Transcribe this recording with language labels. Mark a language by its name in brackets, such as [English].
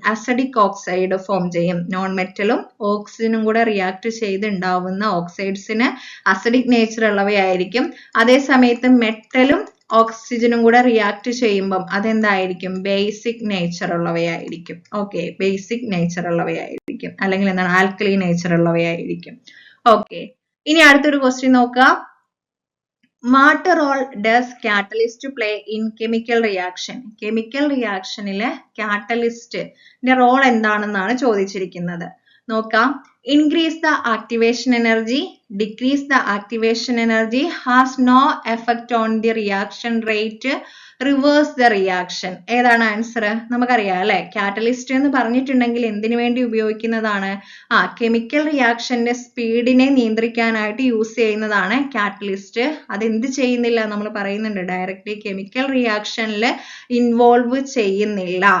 [Malayalam] Acidic oxide form ചെയ്യും. Non മെറ്റലും ഓക്സിജനും കൂടെ റിയാക്ട് ചെയ്ത് ഉണ്ടാവുന്ന ഓക്സൈഡ്സിന് അസിഡിക് നേച്ചർ ഉള്ളവയായിരിക്കും. അതേ സമയത്ത് മെറ്റലും ഓക്സിജനും കൂടെ റിയാക്ട് ചെയ്യുമ്പം അതെന്തായിരിക്കും? Basic nature ഉള്ളവയായിരിക്കും. Okay, basic nature ഉള്ളവയായിരിക്കും, അല്ലെങ്കിൽ എന്താണ്? Alkali nature ഉള്ളവയായിരിക്കും. ഓക്കെ, ഇനി അടുത്തൊരു ക്വസ്റ്റ്യൻ നോക്കുക. [English] What role does catalyst play in chemical reaction? [Malayalam] Chemical reactionile catalyst ന്റെ റോൾ എന്താണെന്നാണ് ചോദിച്ചിരിക്കുന്നത്. നോക്കാം. [English] Increase the activation energy, decrease the activation energy, has no effect on the reaction rate, reverse the reaction. [Malayalam] ഏതാണ് answer? നമുക്കറിയാം അല്ലെ. Catalyst എന്ന് പറഞ്ഞിട്ടുണ്ടെങ്കിൽ എന്തിനു വേണ്ടി ഉപയോഗിക്കുന്നതാണ്? കെമിക്കൽ റിയാക്ഷന്റെ സ്പീഡിനെ നിയന്ത്രിക്കാനായിട്ട് യൂസ് ചെയ്യുന്നതാണ് കാറ്റലിസ്റ്റ്. അതെന്ത് ചെയ്യുന്നില്ല? നമ്മൾ പറയുന്നുണ്ട് ഡയറക്റ്റ്ലി കെമിക്കൽ റിയാക്ഷനിൽ ഇൻവോൾവ് ചെയ്യുന്നില്ല.